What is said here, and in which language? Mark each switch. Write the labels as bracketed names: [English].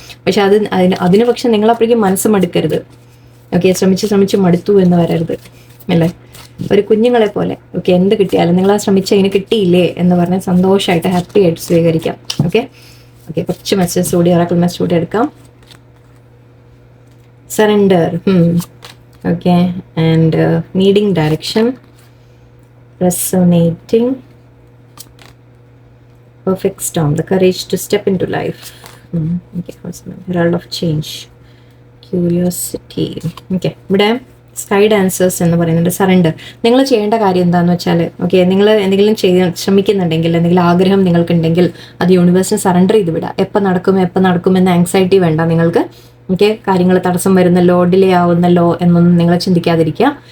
[Malayalam] പക്ഷെ അതിന് പക്ഷെ നിങ്ങളപ്പോഴേക്കും മനസ്സ് മടുക്കരുത്. ഓക്കെ, ശ്രമിച്ച് മടുത്തു എന്ന് വരരുത് അല്ലേ. ഒരു കുഞ്ഞുങ്ങളെ പോലെ ഓക്കെ, എന്ത് കിട്ടിയാലും നിങ്ങൾ ആ ശ്രമിച്ച അതിന് കിട്ടിയില്ലേ എന്ന് പറഞ്ഞാൽ സന്തോഷമായിട്ട് ഹാപ്പി ആയിട്ട് സ്വീകരിക്കാം. ഓക്കെ, കുറച്ച് മെസ്സേജ് കൂടി, ഒറാക്കിൾ മെസ്സേജ് കൂടി എടുക്കാം. [English] Surrender. Okay, and needing direction, resonating, perfect storm, the courage to step into life. Okay, herald of change, curiosity. [Malayalam] Okay, ഇവിടെ സ്കൈ ഡാൻസേഴ്സ് എന്ന് പറയുന്നുണ്ട്. സറണ്ടർ. നിങ്ങൾ ചെയ്യേണ്ട കാര്യം എന്താണെന്ന് വെച്ചാൽ ഓക്കെ, നിങ്ങൾ എന്തെങ്കിലും ചെയ്യാൻ ശ്രമിക്കുന്നുണ്ടെങ്കിൽ, എന്തെങ്കിലും ആഗ്രഹം നിങ്ങൾക്കുണ്ടെങ്കിൽ അത് യൂണിവേഴ്സിന് സറണ്ടർ ചെയ്ത് വിടുക. എപ്പോൾ നടക്കുമെന്ന് ആങ്സൈറ്റി വേണ്ട നിങ്ങൾക്ക്. ഓക്കെ, കാര്യങ്ങൾ തടസ്സം വരുന്നല്ലോ, ഡിലേ ആവുന്നല്ലോ എന്നൊന്നും നിങ്ങൾ ചിന്തിക്കാതിരിക്കുക.